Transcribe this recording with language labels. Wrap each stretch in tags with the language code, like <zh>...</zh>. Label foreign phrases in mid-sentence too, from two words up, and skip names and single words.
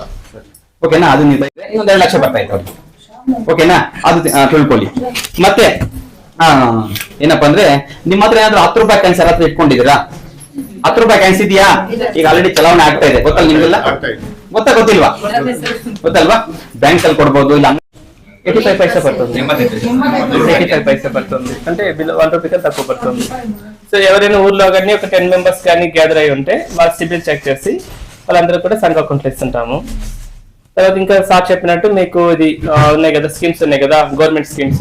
<kn>ಓಕೆನಾ. ಅದು ಇನ್ನೊಂದು 2 ಲಕ್ಷ ಬರ್ತಾ ಇತ್ತು ಅವ್ರಿಗೆ. ಓಕೆನಾ, ಅದು ತಿಳ್ಕೊಳ್ಳಿ. ಮತ್ತೆ ಏನಪ್ಪಾ ಅಂದ್ರೆ ನಿಮ್ಮ ಹತ್ರ ಏನಾದ್ರು 10 ರೂಪಾಯಿ ಕಾಯಿನ್ಸ್ ಹತ್ರ ಇಟ್ಕೊಂಡಿದ್ದೀರಾ? 10 ರೂಪಾಯಿ ಕಾಯಿನ್ಸ್ ಇದೆಯಾ? ಈಗ ಆಲ್ರೆಡಿ ಚಲಾವಣೆ ಆಗ್ತಾ ಇದೆ, ಗೊತ್ತಲ್ಲ ನಿಮ್ಗೆಲ್ಲ? ಗೊತ್ತಿಲ್ವಾ? ಗೊತ್ತಲ್ವಾ? ಬ್ಯಾಂಕ್ ಅಲ್ಲಿ ಕೊಡ್ಬೋದು. ಇಲ್ಲ</kn> <te>85 పైసా పడుతుంది. 85 పైసా పడుతుంది అంటే 1 రూపీ కన్నా తక్కువ పడుతుంది. సో ఎవరైనా ఊర్లో కానీ ఒక 10 మెంబర్స్ కానీ గ్యాదర్ అయి ఉంటే వాళ్ళ సిబిల్ చెక్ చేసి వాళ్ళందరూ కూడా సంఘ అకౌంట్లు ఇస్తుంటాము. తర్వాత ఇంకా సార్ చెప్పినట్టు మీకు ఇది ఉన్నాయి కదా, స్కీమ్స్ ఉన్నాయి కదా,</te> <en>government schemes.</en>